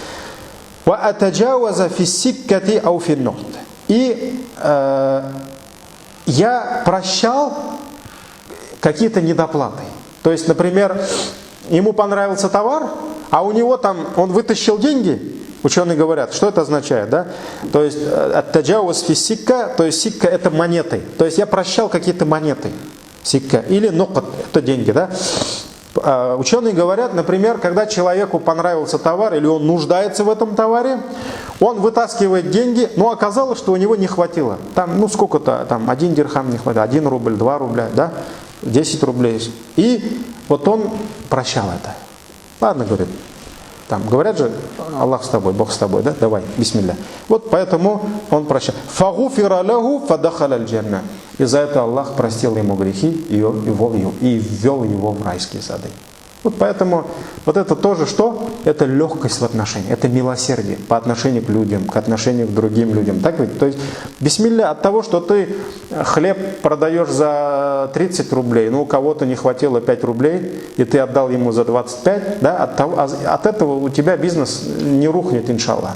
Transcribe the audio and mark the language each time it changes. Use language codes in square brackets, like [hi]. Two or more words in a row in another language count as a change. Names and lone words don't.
[ru] И я прощал какие-то недоплаты. То есть, например, ему понравился товар, а у него там, он вытащил деньги. Ученые говорят, что это означает, да? То есть, [ar] التجاوز في السكة, [ru] то есть сикка это монеты. То есть я прощал какие-то монеты. Сикка. Или нукат, это деньги, да? Ученые говорят, например, когда человеку понравился товар, или он нуждается в этом товаре, он вытаскивает деньги, но оказалось, что у него не хватило. Там, сколько-то, там 1 дирхам не хватило, 1 рубль, 2 рубля, да? 10 рублей. И вот он прощал это. Ладно, говорит. Там говорят же, Аллах с тобой, Бог с тобой, да? Давай, бисмилля. Вот поэтому он прощал. [ar] فغفر له فدخل الجنة. [ru] И за это Аллах простил ему грехи и ввел его в райские сады. Вот поэтому вот это тоже что? Это легкость в отношениях, это милосердие по отношению к людям, к отношению к другим людям. Так ведь? То есть, бисмилля, от того, что ты хлеб продаешь за 30 рублей, у кого-то не хватило 5 рублей, и ты отдал ему за 25, да, от этого у тебя бизнес не рухнет, иншаллах.